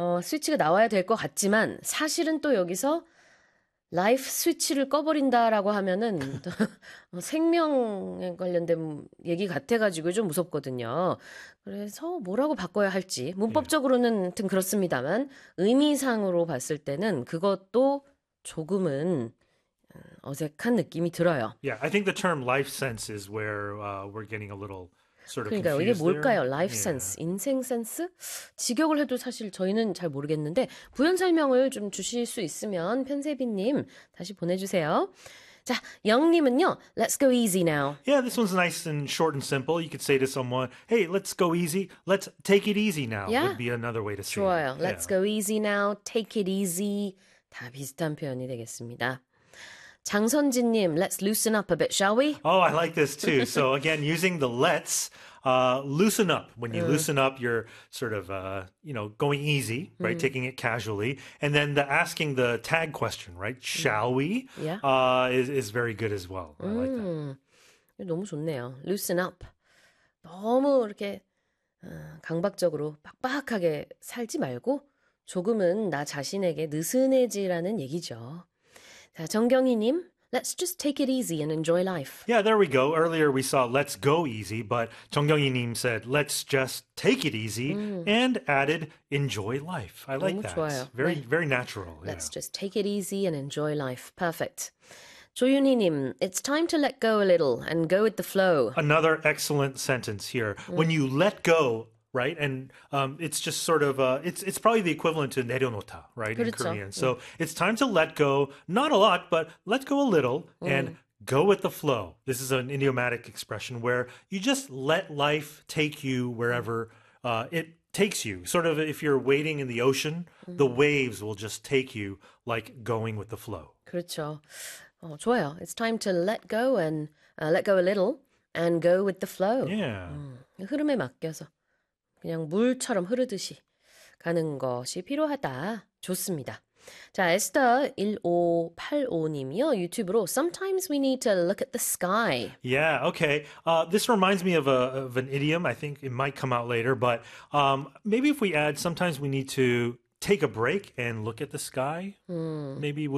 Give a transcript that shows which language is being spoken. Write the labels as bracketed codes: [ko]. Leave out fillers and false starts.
[ko] 스위치가 나와야 될것 같지만 사실은 또 여기서 라이프 스위치를 꺼버린다라고 하면은 생명에 관련된 얘기 같아가지고 좀 무섭거든요. 그래서 뭐라고 바꿔야 할지 문법적으로는 하여튼 그렇습니다만 의미상으로 봤을 때는 그것도 조금은 어색한 느낌이 들어요. [en] Yeah, I think the term life sense is where we're getting a little sort of [ko] 그러니까요. 이게 [en] confused there. [ko] 뭘까요? 라이프 센스, 인생 센스? 직역을 해도 사실 저희는 잘 모르겠는데 부연 설명을 좀 주실 수 있으면 편세비님 다시 보내주세요. 자, 영님은요. [en] Let's go easy now. Yeah, this one's nice and short and simple. You could say to someone, "Hey, let's go easy. Let's take it easy now," would Yeah, be another way to say it. [ko] 좋아요. [en] Let's go easy now. Take it easy. [ko] 다 비슷한 표현이 되겠습니다. [en] 장선진님, let's loosen up a bit, shall we? Oh, I like this too. So again, using the let's loosen up. When you loosen up, you're sort of going easy, right? Taking it casually. And then the asking the tag question, right? Shall we? Is very good as well. I like that. [ko] 너무 좋네요. [en] Loosen up. [ko] 너무 이렇게 강박적으로 빡빡하게 살지 말고 조금은 나 자신에게 느슨해지라는 얘기죠. [en] 자, 정경희님, let's just take it easy and enjoy life. Yeah, there we go. Earlier we saw let's go easy, but 정경희님 said let's just take it easy and added enjoy life. I like [ko] 너무 [en] that. [ko] 좋아요. [en] Very, [ko] 네. [en] very natural. Let's just take it easy and enjoy life. Perfect. 조윤희님, it's time to let go a little and go with the flow. Another excellent sentence here. When you let go, right? And it's just sort of it's probably the equivalent to 내려놓다, right? In [ko] 그렇죠. [en] Korean. So it's time to let go, not a lot, but let go a little and go with the flow. This is an idiomatic expression where you just let life take you wherever it takes you. Sort of if you're wading in the ocean, the waves will just take you like going with the flow. [ko] 그렇죠. 좋아요. [en] It's time to let go and let go a little and go with the flow. [ko] 흐름에 맡겨서 그냥 물처럼 흐르듯이 가는 것이 필요하다. 좋습니다. 자, 에스터 1585님이요. 유튜브로 [en] Sometimes we need to look at the sky. This reminds me of an idiom. I think it might come out later, but maybe if we add sometimes we need to take a break and look at the sky, maybe